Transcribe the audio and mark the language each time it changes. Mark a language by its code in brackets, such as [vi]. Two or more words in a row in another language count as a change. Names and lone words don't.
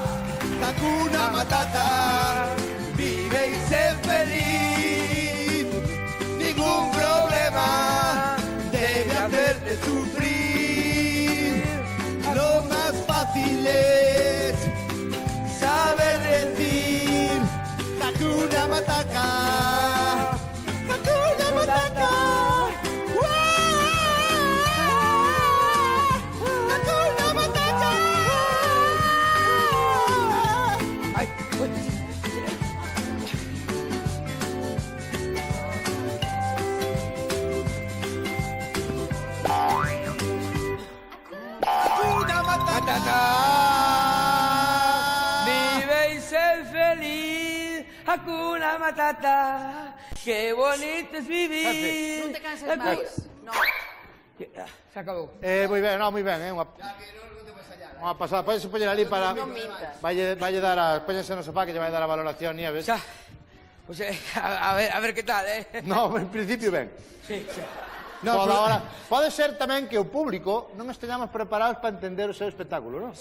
[sw] Hakuna Matata, [es] vive y sé feliz. Ningún problema debe hacerte sufrir. Lo más fácil es saber decir [sw] Hakuna Matata, Hakuna Matata. Hakuna Matata. Ay, uy. Hakuna Matata. [es] Vive y sé feliz, [sw] Hakuna Matata. [es] Qué bonito es vivir. [gl] Non te canses máis. Non. Se acabou. Moi ben, moi ben, unha pasada. Podes poñer ali para... Non mintas. Valle dar a... Póñense no sofá que lle vai dar a valoración, Nieves. Xa. Pues, a ver qué tal, No, en principio ben. Sí. No, ahora, pode ser tamén que o público non esteñamos preparados para entender o seu espectáculo, non?